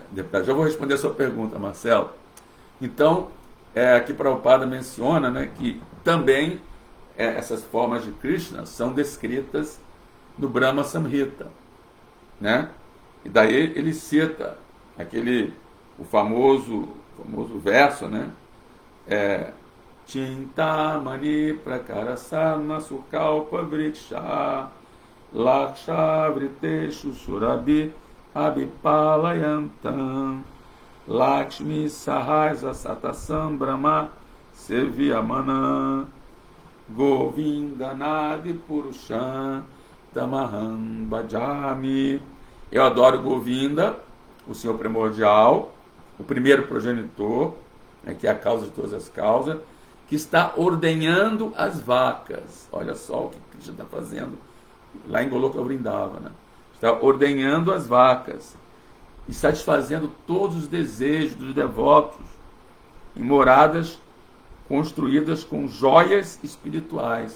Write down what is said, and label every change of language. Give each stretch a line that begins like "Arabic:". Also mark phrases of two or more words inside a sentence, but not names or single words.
Portuguese: Já vou responder a sua pergunta, Marcelo. Então, aqui Prabhupada menciona, né, que também essas formas de Krishna são descritas no Brahma Samhita, né? E daí ele cita o famoso verso, né?
Sanskrit: Chintamani prakarasana sukalpa vriksha laksha vriteshu surabi abhipalayantam Lakshmi Sahaja Satasam Brahma Sevyamana Govindanadi Purusham Tamaham Bhajami.
Portuguese: Eu adoro Govinda, o Senhor primordial, o primeiro progenitor, né, que é a causa de todas as causas, que está ordenhando as vacas. Olha só o que Krishna está fazendo lá em Goloka Vrindavana. Está ordenhando as vacas e satisfazendo todos os desejos dos devotos em moradas construídas com joias espirituais.